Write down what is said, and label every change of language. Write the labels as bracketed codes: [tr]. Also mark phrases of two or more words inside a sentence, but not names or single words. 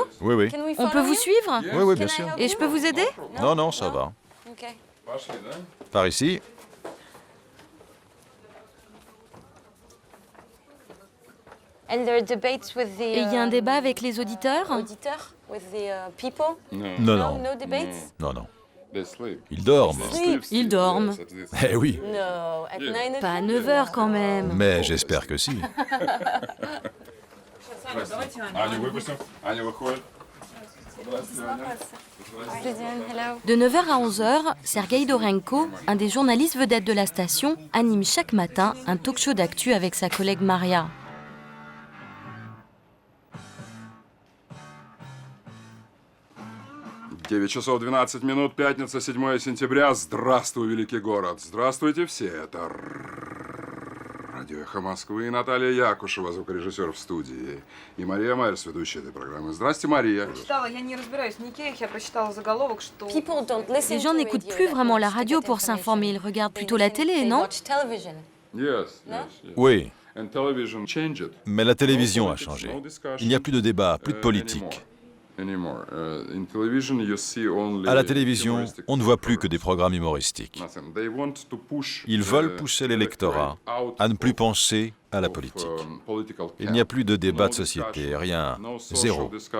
[fr] Oui, oui. On peut vous suivre? Oui, oui, bien sûr. Et je peux vous aider? Non, non, ça va. Ok. Par ici. Et il y a un débat avec les auditeurs? Auditeurs? [en] With the people? [fr] Non, non. [en] No debates? [fr] Non, non. Ils dorment. Ils dorment. Eh oui. [en] No, at 9 [fr] Pas à 9h quand même. Mais j'espère que si. [ru] Аню выпустим. Аня выходит. [fr] De 9h à 11h, Sergei Dorenko, un des journalistes vedettes de la station, anime chaque matin un talk-show d'actu avec sa collègue Maria. [ru] — 9 часов 12 минут, пятница, 7 сентября. Здравствуй, великий город. Здравствуйте все. Это радио «Эхо Москвы» и Наталья Якушева, звукорежиссер в студии. И Мария Майерс, ведущая этой программы. Здрасте, Мария. Я не разбираюсь в никеях, я прочитала заголовок, что... [fr] Les gens n'écoutent plus vraiment la radio pour s'informer, ils regardent plutôt la télé, non? [en] Yes. [fr] Oui, [en] And television changed. [fr] mais la télévision a changé. Il n'y a plus de débat, plus de politique. À la télévision, on ne voit plus que des programmes humoristiques. Ils veulent pousser l'électorat à ne plus penser à la politique. Il n'y a plus de débat de société, rien, zéro.